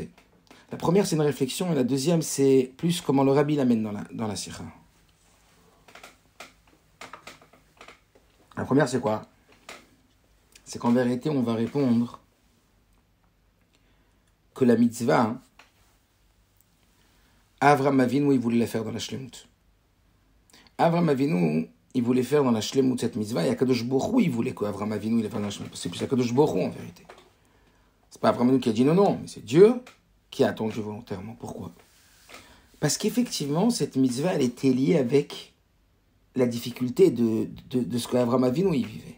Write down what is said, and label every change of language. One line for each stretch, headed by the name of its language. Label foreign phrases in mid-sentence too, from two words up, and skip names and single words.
French: La première, c'est une réflexion, et la deuxième, c'est plus comment le rabbi l'amène dans la sikha. La première, c'est quoi? C'est qu'en vérité, on va répondre que la mitzvah, Avraham Avinu, il voulait la faire dans la shlemut. Avraham Avinu, il voulait faire dans la shlemut cette mitzvah, et
Hebrew: הקדוש ברוך הוא,
French: il voulait qu'Avraham Avinu, il la fasse dans la shlemut. C'est plus
Hebrew: הקדוש ברוך הוא,
French: en vérité. C'est pas Avraham Avinu qui a dit non, mais c'est Dieu qui a attendu volontairement. Pourquoi? Parce qu'effectivement, cette mitzvah, elle était liée avec la difficulté de ce qu'Avraham Avinu y vivait.